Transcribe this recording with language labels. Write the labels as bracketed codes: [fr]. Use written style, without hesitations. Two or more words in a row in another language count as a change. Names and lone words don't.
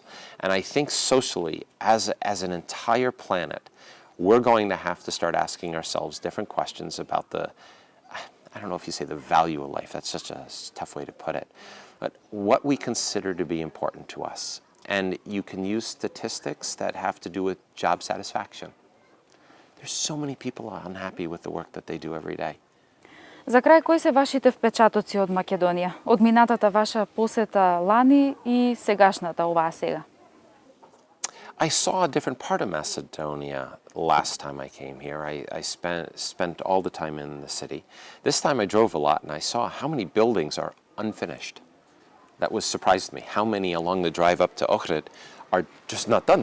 [en] And I think socially, as an entire planet, we're going to have to start asking ourselves different questions about I don't know if you say the value of life, that's such a tough way to put it, but what we consider to be important to us. And you can use statistics that have to do with job satisfaction. There's so many people unhappy with the work that they do every day. [mk] За крај, кои се вашите впечатоци од Македонија? Од минатата ваша посета лани и сегашната оваа сега? [en] I saw a different part of Macedonia last time I came here. I spent all the time in the city. This time I drove a lot and I saw how many buildings are unfinished. That was surprised me. How many along the drive up to Ohrid are just not done.